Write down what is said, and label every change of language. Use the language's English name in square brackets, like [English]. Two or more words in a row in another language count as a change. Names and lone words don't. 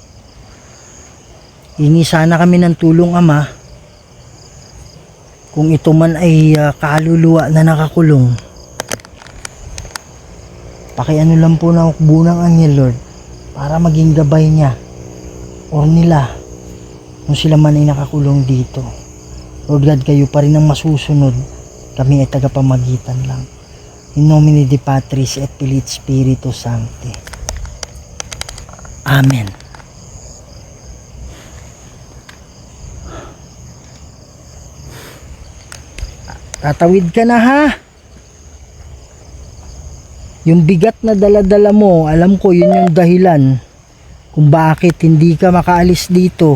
[Filipino] Hingi sana kami ng tulong, Ama, kung ito man ay kaluluwa na nakakulong. Pakiano lang po na hukbo ng anghel, Lord, para maging gabay niya o nila kung sila man ay nakakulong dito. [English] Lord God, [Filipino] kayo pa rin ang masusunod. Kami ay tagapamagitan lang. [Latin] In nomine Dei Patris et Filii et Spiritus Sancti. [Filipino] Amen. Tatawid ka na, ha? Yung bigat na dala-dala mo, alam ko yun yung dahilan kung bakit hindi ka makaalis dito.